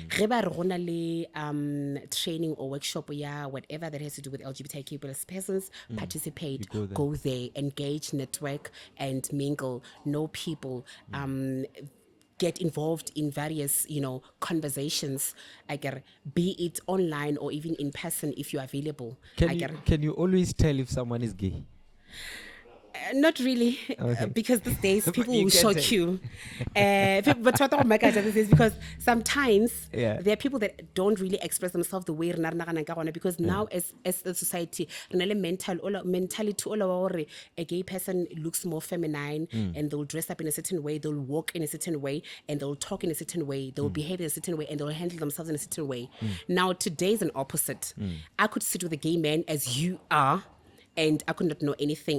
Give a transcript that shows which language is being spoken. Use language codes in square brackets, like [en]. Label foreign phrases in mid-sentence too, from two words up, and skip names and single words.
[en] Training or workshop, whatever that has to do with LGBTQ plus persons, participate, go there, engage, network, and mingle, know people, get involved in various, you know, conversations, be it online or even in person if you're available. Can you always tell if someone is gay? Not really, because these days people You will can shock say. you. But what oh my God, this is because sometimes Yeah. there are people that don't really express themselves the way [nso] rena re naganang ka gona, [en] because now as a society, [nso] re na le [en] mentality all over a gay person looks more feminine and they'll dress up in a certain way, they'll walk in a certain way, and they'll talk in a certain way, they'll behave in a certain way, and they'll handle themselves in a certain way. Now today is an opposite. I could sit with a gay man as you are, and I could not know anything.